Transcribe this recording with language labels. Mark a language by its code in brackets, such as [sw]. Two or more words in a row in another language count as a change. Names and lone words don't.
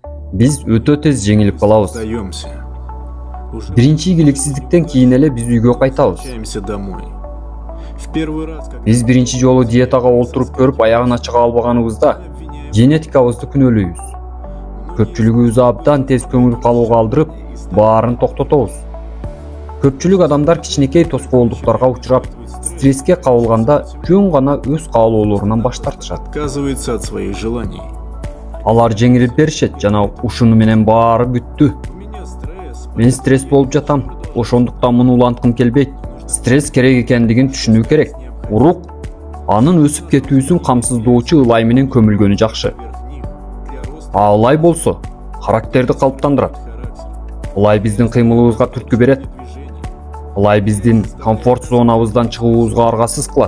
[ky] Биз өтө тез жеңилип калабыз. [ru] Сдаемся. Уже [ky] Биринчи ийгиликсиздиктен кийин эле биз үйгө кайтабыз. [ru] возвращаемся домой. В первый раз, как [ky] Биз биринчи жолу диетага олтуруп көрүп аягына чыга албаганыбызда генетикабызды күнөөлөйбүз. Көпчүлүгүбүз абдан тез көңүл калууга алдырып, баарын токтотобуз. Көпчүлүк адамдар кичинекей тоскоолдуктарга учурап, стресске кабылганда жөн гана өз каалоолорунан баш тартышат. [ru] отказывается от своих желаний. [ky] Алар жеңилип беришет жана ушуну менен баары бүттү. [ru] У меня стресс. [ky] Мен стресс болуп жатам. Ошондуктан муну уланткым келбейт. Стресс керек экендигин түшүнүү керек. Урук анын өсүп кетүүсүн камсыздоочу ылай менен көмүлгөнү жакшы. А ылай болсо характерди калыптандырат. Ылай биздин кыймылыбызга түрткү берет. Ылай биздин комфорт зонабыздан чыгуубузга аргасыз кылат.